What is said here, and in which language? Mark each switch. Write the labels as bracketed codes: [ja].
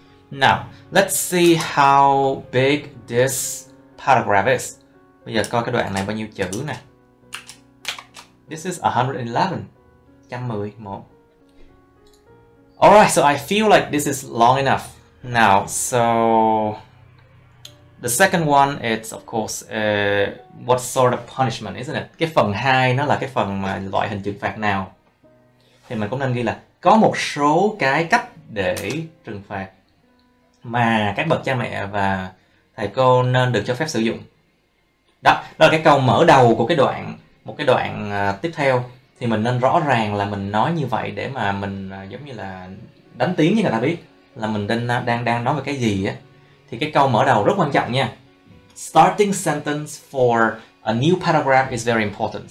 [en] Now, let's see how big this paragraph is. [vi] Bây giờ coi cái đoạn này bao nhiêu chữ nè. [en] This is 111. Alright, so I feel like this is long enough. Now, so the second one, it's of course what sort of punishment, isn't it? [vi] Cái phần 2 nó là cái phần mà loại hình trừng phạt nào. Thì mình cũng nên ghi là có một số cái cách để trừng phạt mà các bậc cha mẹ và thầy cô nên được cho phép sử dụng. Đó là cái câu mở đầu của một cái đoạn tiếp theo. Thì mình nên rõ ràng là mình nói như vậy để mà mình giống như là đánh tiếng cho người ta biết là mình đang nói về cái gì á. Thì cái câu mở đầu rất quan trọng nha. [en] Starting sentence for a new paragraph is very important.